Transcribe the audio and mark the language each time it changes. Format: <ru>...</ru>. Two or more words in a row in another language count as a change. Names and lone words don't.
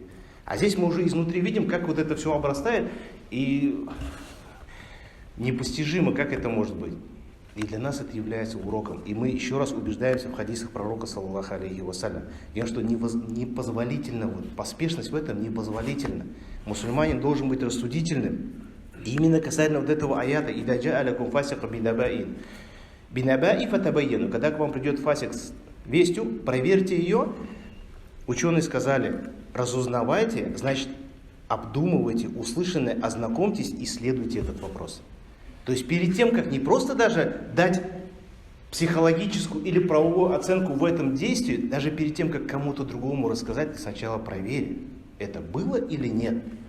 <ru>А здесь мы уже изнутри видим, как вот это все обрастает, и непостижимо, как это может быть. И для нас это является уроком. И мы еще раз убеждаемся в хадисах пророка,</ru> <ar>صلى الله عليه وسلم,</ar> <ru>что непозволительно, вот, поспешность в этом непозволительна. Мусульманин должен быть рассудительным. И именно касательно вот этого аята,</ru> <ar>«إذا جاءكم فاسق بنبإ». بنبإ فتبينوا.</ar> <ru>Когда к вам придет фасик с вестью, проверьте ее. Ученые сказали, разузнавайте, значит, обдумывайте услышанное, ознакомьтесь, исследуйте этот вопрос. То есть перед тем, как не просто даже дать психологическую или правовую оценку в этом действии, даже перед тем, как кому-то другому рассказать, ты сначала проверь, это было или нет.</ru>